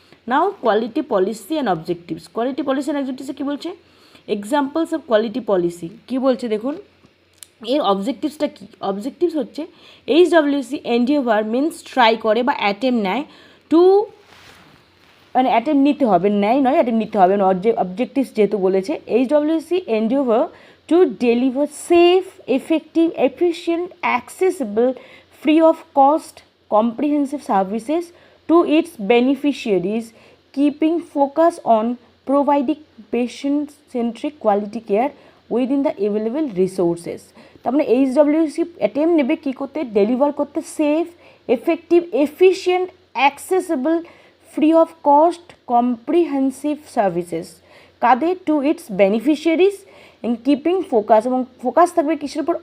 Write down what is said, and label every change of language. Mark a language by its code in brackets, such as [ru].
[en] Now quality policy and objectives. [bn] Quality policy and অবজেক্টিভসে কী বলছে? [en] examples of quality policy [bn] কী বলছে দেখুন। এর অবজেক্টিভসটা কী? অবজেক্টিভস হচ্ছে HWC এন্ডিওভার, মিনস ট্রাই করে বা অ্যাটেম্প নেয় টু, মানে অ্যাটেম্প নিতে হবে, নেয় নয়, অ্যাটেম্প নিতে হবে। অবজেক্টিভস যেহেতু বলেছে, [en] HWC endeavour to deliver safe, effective, efficient, accessible, free of cost, comprehensive services to its beneficiaries, keeping focus on providing patient-centric quality care within the available resources. [bn] তার মানে HWC অ্যাটেম্প নেবে কী করতে? ডেলিভার করতে [en] Safe, effective, efficient, accessible, free of cost, comprehensive services. [bn] Quader? [en] to its beneficiaries, and keeping focus, [bn] এবং focus থাকবে কিসের উপর?